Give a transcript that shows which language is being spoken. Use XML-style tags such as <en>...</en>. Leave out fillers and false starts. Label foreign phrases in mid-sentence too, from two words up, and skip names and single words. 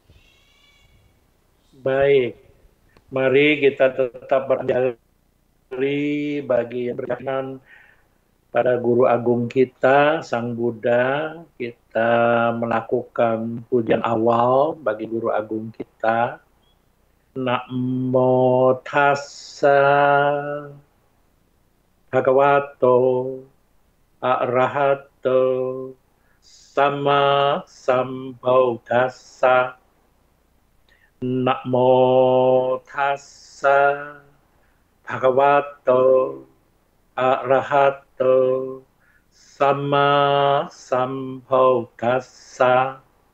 <id>Baik, mari kita tetap berdiri bagi yang berkenan pada Guru Agung kita, Sang Buddha. Kita melakukan pujian awal bagi Guru Agung kita.</id> <pi>Namo tassa bhagavato arahato sama sambuddhassa. Namo tassa bhagavato arahato sama sambuddhassa.</pi>